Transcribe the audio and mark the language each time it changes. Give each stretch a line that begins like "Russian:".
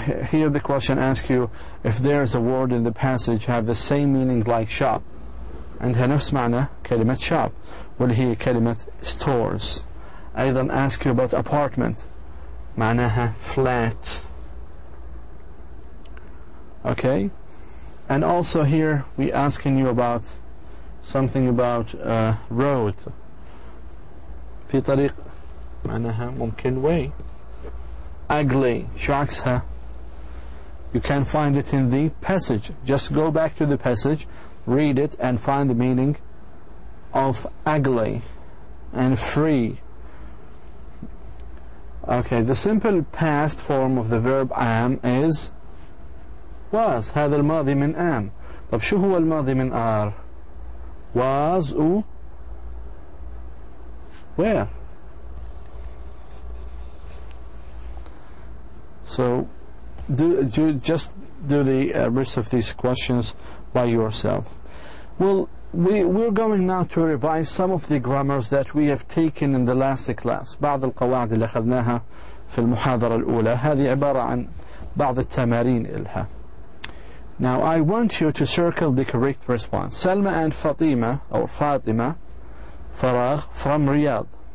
English: here the question asks you if there's a word in the passage have the same meaning like shop.
Arabic: عندها نفس معنى كلمة shop واللي هي كلمة stores. أيضا
English: ask you about apartment معناها flat. Okay, and also here we asking you about something about road.
Arabic: في طريق معناها ممكن way.
English: Ugly
Arabic: شو عكسها؟
English: You can find it in the passage. Just go back to the passage, read it and find the meaning of ugly and free. Okay, the simple past form of the verb am is was.
Arabic: هذا الماضي من am. طب شو هو الماضي من are؟ was و where.
English: So just do the rest of these questions by yourself. Well, we're going now to revise some of the grammars that we have taken in the last class.
Arabic: بعض القواعد اللي أخذناها في المحاضرة الأولى. هذه عبارة عن بعض التمارين إلها.
English: Now I want you to circle the correct response. Salma and Fatima or Fatima فراغ from Riyadh.